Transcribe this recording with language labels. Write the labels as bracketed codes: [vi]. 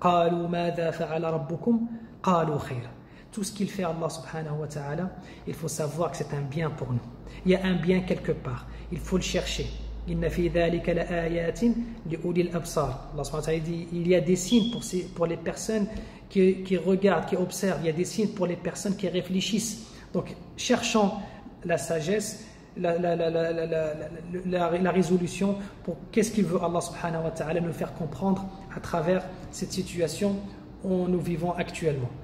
[ar] قالوا ماذا فعل ربكم؟ قالوا خيرا. [fr] Tout ce qu'il fait Allah subhanahu wa ta'ala, il faut savoir que c'est un bien pour nous. Il y a un bien quelque part, il faut le chercher. [ar] إن في ذلك لآيات لأولي الأبصار. [fr] Allah subhanahu wa ta'ala dit, il y a des signes pour les personnes qui regardent, qui observent. Il y a des signes pour les personnes qui réfléchissent. Donc cherchons la sagesse, la résolution pour qu'est-ce qu'il veut Allah subhanahu wa ta'ala nous faire comprendre à travers cette situation où nous vivons actuellement.